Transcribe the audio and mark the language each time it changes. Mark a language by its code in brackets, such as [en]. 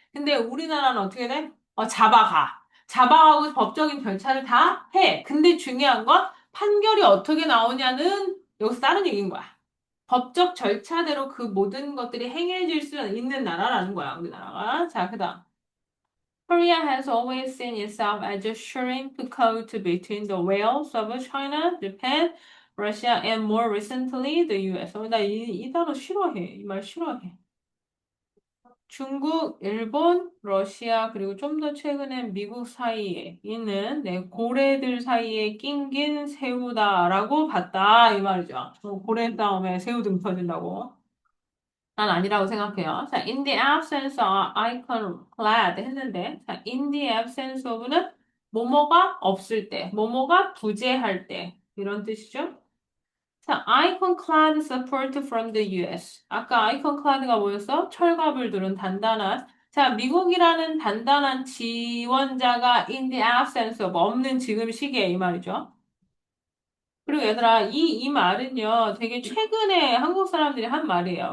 [ko] 근데 우리나라는 어떻게 돼? 잡아가. 잡아가고 법적인 절차를 다 해. 근데 중요한 건 판결이 어떻게 나오냐는 여기서 다른 얘기인 거야. 법적 절차대로 그 모든 것들이 행해질 수 있는 나라라는 거야, 우리나라가. 자, 그다음. [en] Korea has always seen itself as a shrink code between the whales of China, Japan, Russia, and more recently the US. [ko] 나 이 단어 싫어해. 이 말 싫어해. 중국, 일본, 러시아, 그리고 좀 더 최근엔 미국 사이에 있는 고래들 사이에 낑긴 새우다라고 봤다. 이 말이죠. 고래 싸움에 새우 등 터진다고. 난 아니라고 생각해요. 자, [en] in the absence of ironclad [ko] 했는데, 자, in the absence of는 뭐뭐가 없을 때, 뭐뭐가 부재할 때, 이런 뜻이죠. [en] 자, ironclad support from the US. [ko] 아까 ironclad가 뭐였어? 철갑을 두른 단단한. 자, 미국이라는 단단한 지원자가 [en] in the absence of [ko] 없는 지금 시기에 이 말이죠. 그리고 얘들아, 이 말은요, 되게 최근에 한국 사람들이 한 말이에요.